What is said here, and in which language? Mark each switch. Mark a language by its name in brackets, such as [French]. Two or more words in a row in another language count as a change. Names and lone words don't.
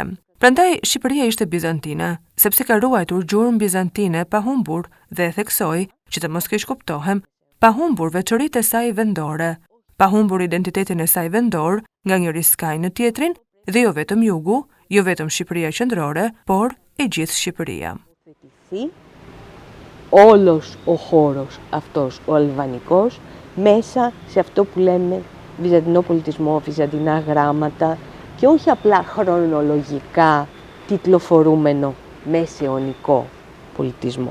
[Albanian] Prandaj Shqipëria ishte bizantine, sepse ka ruajtur gjurmë bizantine pa humbur dhe e theksoi, që të mos keq kuptohem, pa humbur veçoritë e saj vendore, pa humbur identitetin e saj vendor nga njëri skaj në tjetrin, dhe jo vetëm jugu, jo vetëm Shqipëria qendrore, por e gjithë Shqipëria. [Greek] Όλος ο χώρος αυτός ο αλβανικός μέσα σε αυτό που λέμε βυζαντινό πολιτισμό, βυζαντινά γράμματα και όχι απλά χρονολογικά τιτλοφορούμενο μεσαιωνικό πολιτισμό.